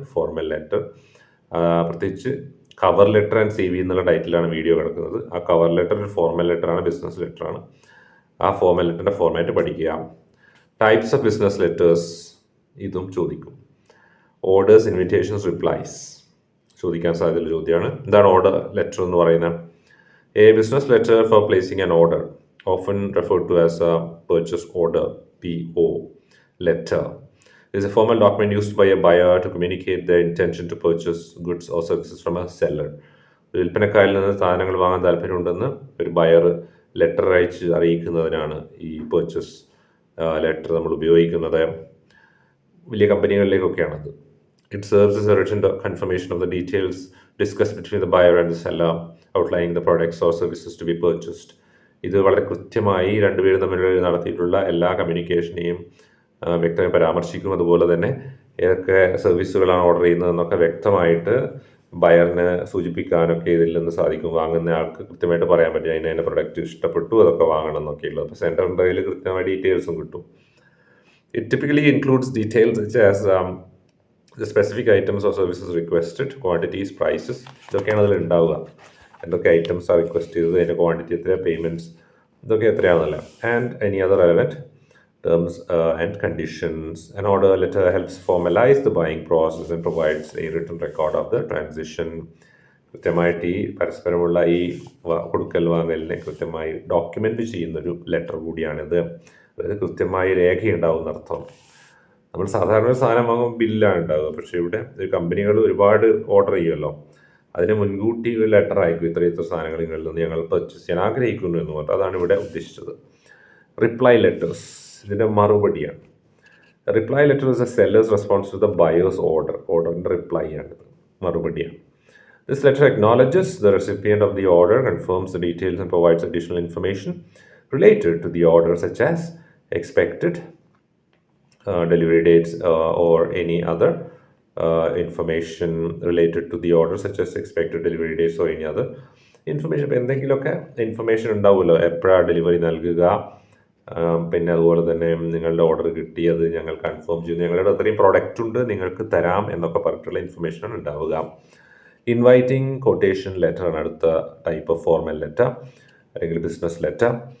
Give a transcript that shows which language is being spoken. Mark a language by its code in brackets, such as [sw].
[ml] Formal letter, പ്രത്യേകിച്ച് cover letter and CV എന്നുള്ള ടൈറ്റിലാണ് video കിടക്കുന്നത്. ആ കവർ ലെറ്റർ ഒരു ഫോർമൽ ലെറ്ററാണ്, ബിസിനസ് ലെറ്ററാണ്. ആ ഫോർമൽ ലെറ്ററിൻ്റെ ഫോർമാറ്റ് പഠിക്കുക. ടൈപ്സ് ഓഫ് ബിസിനസ് ലെറ്റേഴ്സ്, ഇതും ചോദിക്കും. ഓർഡേഴ്സ്, ഇൻവിറ്റേഷൻസ്, റിപ്ലൈസ് ചോദിക്കാൻ സാധ്യതയുള്ള ചോദ്യമാണ്. എന്താണ് ഓർഡർ ലെറ്റർ എന്ന് പറയുന്നത്? [en] A business letter for placing an order, often referred to as a purchase order, PO letter, is a formal document used by a buyer to communicate their intention to purchase goods or services from a seller. [ml] വിൽപ്പനക്കാരിൽ നിന്ന് സാധനങ്ങൾ വാങ്ങാൻ താല്പര്യമുണ്ടെന്ന് ഒരു buyer letter അയച്ച് അറിയിക്കുന്നതിനാണ് ഈ purchase letter നമ്മൾ ഉപയോഗിക്കുന്നത്. വലിയ കമ്പനികളിലേക്കൊക്കെയാണത്. [en] It serves as a written confirmation of the details discussed between the buyer and the seller, outlining the products or services to be purchased. [ml] ഇത് വളരെ കൃത്യമായി രണ്ടുപേരും തമ്മിൽ നടത്തിയിട്ടുള്ള എല്ലാ കമ്മ്യൂണിക്കേഷനെയും വ്യക്തമായി പരാമർശിക്കും. അതുപോലെ തന്നെ ഏതൊക്കെ സർവീസുകളാണ് ഓർഡർ ചെയ്യുന്നതെന്നൊക്കെ വ്യക്തമായിട്ട് ബയറിന് സൂചിപ്പിക്കാനൊക്കെ ഇതിൽ നിന്ന് സാധിക്കും. വാങ്ങുന്ന ആൾക്ക് കൃത്യമായിട്ട് പറയാൻ പറ്റും അതിൻ്റെ പ്രൊഡക്റ്റ് ഇഷ്ടപ്പെട്ടു, അതൊക്കെ വാങ്ങണം എന്നൊക്കെയുള്ളത്. അപ്പോൾ സെൻറ്ററിൻ്റെ കയ്യിൽ കൃത്യമായ ഡീറ്റെയിൽസും കിട്ടും. [en] It typically includes details such as the specific items or services requested, quantities, prices. [ml] ഇതൊക്കെയാണ് അതിൽ ഉണ്ടാവുക. എന്തൊക്കെ ഐറ്റംസ് ആണ് റിക്വസ്റ്റ് ചെയ്തത്, അതിൻ്റെ ക്വാണ്ടിറ്റി എത്ര, പേയ്മെൻറ്റ്സ് ഇതൊക്കെ എത്രയാണെന്നല്ല. [en] And any other relevant terms and conditions. An order letter helps formalize the buying process and provides a written record of the transition. [ml] കൃത്യമായിട്ട് ഈ പരസ്പരമുള്ള ഈ കൊടുക്കൽ വാങ്ങലിനെ കൃത്യമായി ഡോക്യുമെൻ്റ് ചെയ്യുന്നൊരു ലെറ്റർ കൂടിയാണിത്. അതായത് കൃത്യമായി രേഖയുണ്ടാവും എന്നർത്ഥം. നമ്മൾ സാധാരണ ഒരു സാധനം വാങ്ങുമ്പോൾ ബില്ലാണ് ഉണ്ടാവുക. പക്ഷേ ഇവിടെ കമ്പനികൾ ഒരുപാട് ഓർഡർ ചെയ്യുമല്ലോ, അതിന് മുൻകൂട്ടി ഒരു ലെറ്റർ അയക്കും, ഇത്ര സാധനങ്ങൾ നിങ്ങളിൽ നിന്ന് ഞങ്ങൾ പർച്ചേസ് ചെയ്യാൻ ആഗ്രഹിക്കുന്നു എന്ന് പറഞ്ഞിട്ട്. അതാണ് ഇവിടെ ഉദ്ദേശിച്ചത്. [en] reply letters [ml] ഇതിൻ്റെ മറുപടിയാണ്. [en] Reply letter is a seller's response to the buyer's order. [ml] ഓർഡറിൻ്റെ റിപ്ലൈ ആണിത്, മറുപടിയാണ്. [en] This letter acknowledges the recipient of the order, confirms the details, and provides additional information related to the order, such as expected delivery dates or any other information related to the order, such as expected delivery dates or any other information. [ml] ഇപ്പോൾ എന്തെങ്കിലുമൊക്കെ information ഉണ്ടാവുമല്ലോ, എപ്പോഴാണ് delivery നൽകുക, പിന്നെ അതുപോലെ തന്നെ നിങ്ങളുടെ order കിട്ടിയത് ഞങ്ങൾ കൺഫേം ചെയ്യുന്നു, ഞങ്ങളുടെ അത്രയും പ്രോഡക്റ്റ് ഉണ്ട് നിങ്ങൾക്ക് തരാം എന്നൊക്കെ പറഞ്ഞിട്ടുള്ള ഇൻഫർമേഷനാണ് ഉണ്ടാവുക. ഇൻവൈറ്റിംഗ് കൊട്ടേഷൻ ലെറ്റർ ആണ് അടുത്ത ടൈപ്പ് ഓഫ് ഫോർമൽ ലെറ്റർ അല്ലെങ്കിൽ ബിസിനസ് ലെറ്റർ.